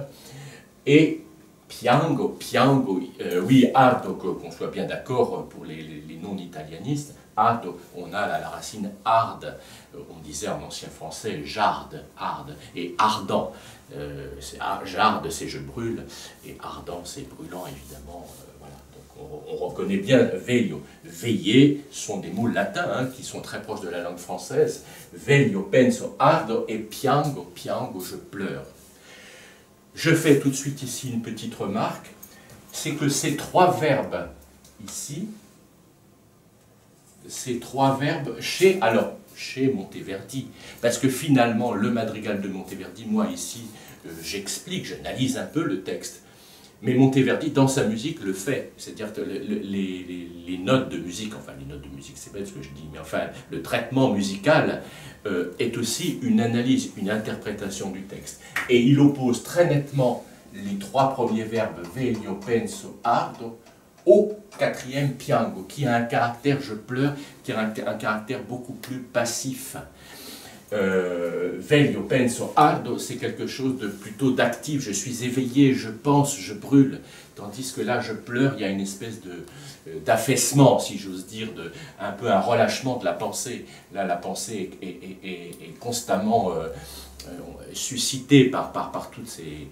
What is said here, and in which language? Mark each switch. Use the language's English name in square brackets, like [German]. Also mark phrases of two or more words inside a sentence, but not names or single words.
[French] Et piango, oui, ardo, qu'on soit bien d'accord pour les non-italianistes, ardo, on a la racine arde, on disait en ancien français jarde, arde, et ardent, jarde c'est je brûle, et ardent c'est brûlant évidemment, voilà. Donc on reconnaît bien veglio, veiller sont des mots latins hein, qui sont très proches de la langue française, [Italian] veglio, penso, ardo, [French] et piango, je pleure. Je fais tout de suite ici une petite remarque, c'est que ces trois verbes ici, chez Monteverdi, parce que finalement le madrigal de Monteverdi, moi ici j'explique, j'analyse un peu le texte, mais Monteverdi dans sa musique le fait, c'est-à-dire que les notes de musique, enfin les notes de musique c'est bête ce que je dis, mais enfin le traitement musical est aussi une analyse, une interprétation du texte. Et il oppose très nettement les trois premiers verbes [Italian] veglio, penso, ardo [French] au quatrième piango, qui a un caractère, je pleure, qui a un caractère beaucoup plus passif. [Italian] Veglio, penso, ardo, [French] c'est quelque chose de plutôt d'actif, je suis éveillé, je pense, je brûle, tandis que là, je pleure, il y a une espèce d'affaissement, si j'ose dire, un peu un relâchement de la pensée. Là, la pensée est constamment suscitée par toutes ces...